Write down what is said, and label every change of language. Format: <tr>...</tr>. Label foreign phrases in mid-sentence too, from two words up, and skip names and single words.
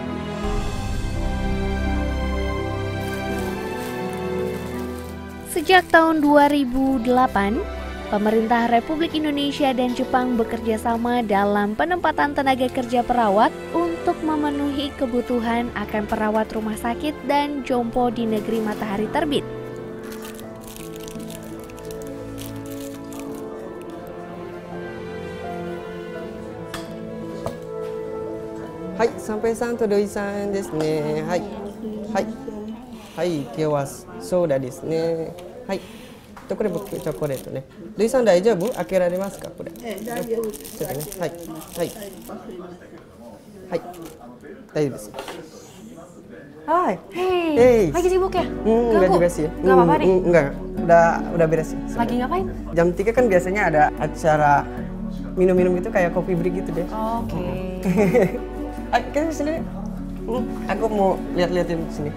<id>Sejak tahun 2008, pemerintah Republik Indonesia dan Jepang bekerja sama dalam penempatan tenaga kerja perawat untuk memenuhi kebutuhan akan perawat rumah sakit dan jompo di negeri matahari terbit.</id> <ja>Hai, sampai-san Todoi-san ですね。はい。はい. Hai,今日はソーダですね。はい。これ僕チョコレートね。土井さん大丈夫？開けられますかこれ？大丈夫。ちょっとね。はい。はい。はい。大丈夫です。Hai.</ja> <id>Hey, lagi sibuk ya? Enggak juga sih. Enggak apa-apa nih? Enggak. Udah beres sih. Lagi ngapain? Jam 3 kan biasanya ada acara minum-minum gitu kayak</id> <en>coffee break</en> <id>gitu deh. Oke. Ayo kita sini. Aku mau lihat-liatin sini.</id>